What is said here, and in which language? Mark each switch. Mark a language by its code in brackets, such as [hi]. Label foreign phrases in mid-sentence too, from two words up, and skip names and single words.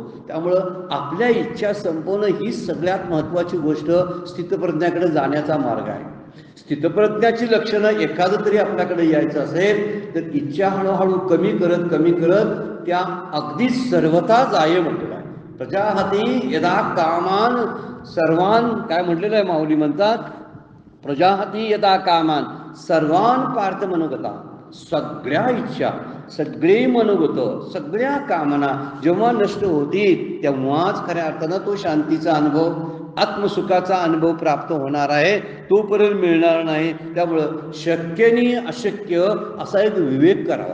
[mr] त्यामुळं आपल्या इच्छा संपवणं ही सगळ्यात महत्त्वाची गोष्ट स्थितप्रज्ञाकडे जाण्याचा मार्ग आहे. स्थितप्रज्ञाची लक्षणं एखादं तरी आपल्याकडे यायचं असेल तर इच्छा हळूहळू कमी करत त्या अगदीच सर्वता जाय म्हटलेलं आहे. [sa] प्रजाहती यदा कामान सर्वान, [mr] काय म्हटलेलं आहे माऊली म्हणतात, [sa] प्रजाहती यदा कामान सर्वान पार्थ मनोगता, [mr] सगळ्या इच्छा, सगळे मनोगत, सगळ्या कामना जेव्हा नष्ट होतील तेव्हाच खऱ्या अर्थानं तो शांतीचा अनुभव, आत्मसुखाचा अनुभव प्राप्त होणार आहे, तोपर्यंत मिळणार नाही. त्यामुळं शक्यनी अशक्य असा एक विवेक करावा.